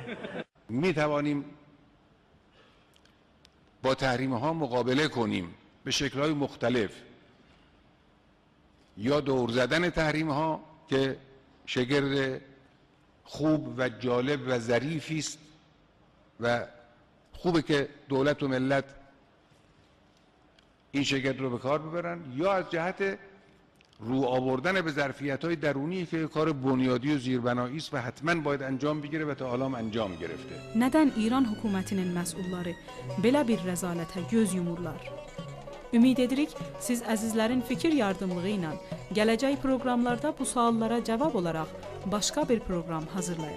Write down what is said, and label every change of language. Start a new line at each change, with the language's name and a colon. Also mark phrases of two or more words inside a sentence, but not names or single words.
Persian: می توانیم با تحریم ها مقابله کنیم به شکل های مختلف، یا دور زدن تحریم ها که شگرد خوب و جالب و ظریفی است و خوبه که دولت و ملت این شگرد رو به کار ببرن، یا از جهت رو آوردن به ظرفیت‌های درونی که کار بنیادی و زیربنایی است و حتما باید انجام بگیره و تا حالا هم انجام گرفته.
Azerbaijani: Nədən İran hökumətinin məsulları belə bir rəzalətə göz yumurlar? Ümid edirik, siz əzizlərin fikir yardımlığı ilə gələcək proqramlarda bu suallara cavab olaraq başqa bir proqram hazırlayaq.